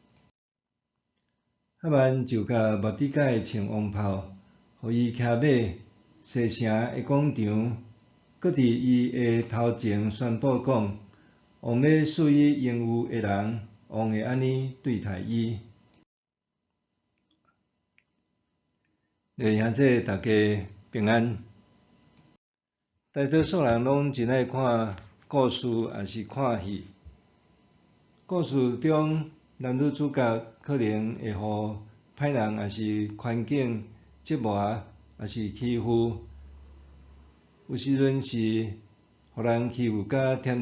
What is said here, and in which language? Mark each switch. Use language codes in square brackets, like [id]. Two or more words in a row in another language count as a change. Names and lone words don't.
[nan] 哈曼就甲末底改穿王袍，互伊骑马，西城的广场，搁伫伊的头前宣布讲：王要赐伊应有的人，王会安尼对待伊。兄弟大家平安。大多数人拢真爱看故事，也是看戏。故事中男女主角可能会互歹人，也是环境折磨，也是欺负。有时阵是互人欺负甲忝。